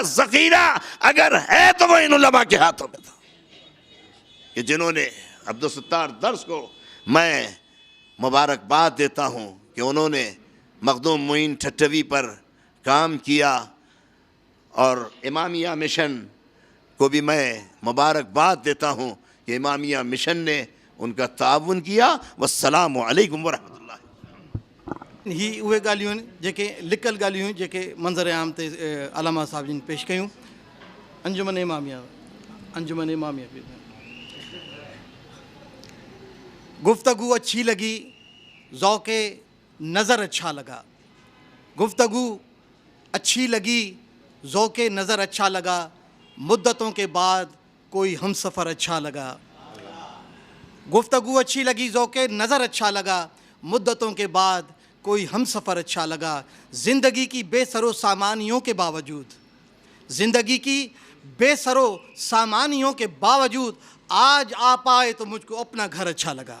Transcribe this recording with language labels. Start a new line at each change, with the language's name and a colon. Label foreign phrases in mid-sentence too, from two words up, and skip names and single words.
Urdu: ذخیرہ اگر ہے تو وہ ان علماء کے ہاتھوں میں تھا، کہ جنہوں نے عبدالستار درس کو میں مبارکباد دیتا ہوں کہ انہوں نے مخدوم معین ٹھٹوی پر کام کیا، اور امامیہ مشن کو بھی میں مبارکباد دیتا ہوں کہ امامیہ مشن نے ان کا تعاون کیا۔
Arabic: والسلام علیکم ورحمۃ اللہ۔
Sindhi: ہی उहे ॻाल्हियूं आहिनि जेके लिकल ॻाल्हियूं आहिनि जेके मंज़र आम ते अलामा साहब जिन पेश कयूं।
Urdu: انجمن امامیہ گفتگو اچھی لگی، ذوقِ نظر اچھا لگا. گفتگو اچھی لگی, ذوق نظر اچھا لگا، مدتوں کے بعد کوئی ہم سفر اچھا لگا۔ گفتگو اچھی لگی، ذوق نظر اچھا لگا، مدتوں کے بعد کوئی ہم سفر اچھا لگا۔ زندگی کی بے سر و سامانیوں کے باوجود، زندگی کی بے سر و سامانیوں کے باوجود آج آپ آئے تو مجھ کو اپنا گھر اچھا لگا۔